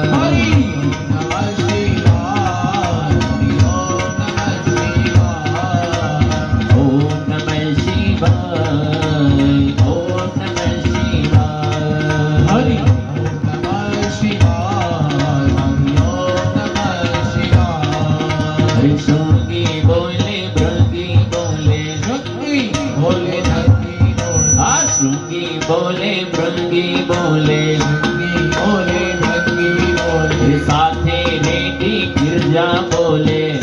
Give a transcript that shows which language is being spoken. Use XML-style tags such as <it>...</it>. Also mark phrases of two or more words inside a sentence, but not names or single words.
<sa>हरि नमः शिवाय, हरि ओम नमः शिवाय. ओम नमः शिवाय, ओम नमः शिवाय. हरि ओम नमः शिवाय, हरि ओम नमः शिवाय.</sa> <hi>हरि शृंगी बोले भृंगी बोले, शक्ति बोले धरती बोले, आ शृंगी बोले भृंगी बोले, शक्ति बोले धरती बोले, हरि साथे रेडी गिरजा बोले,</hi>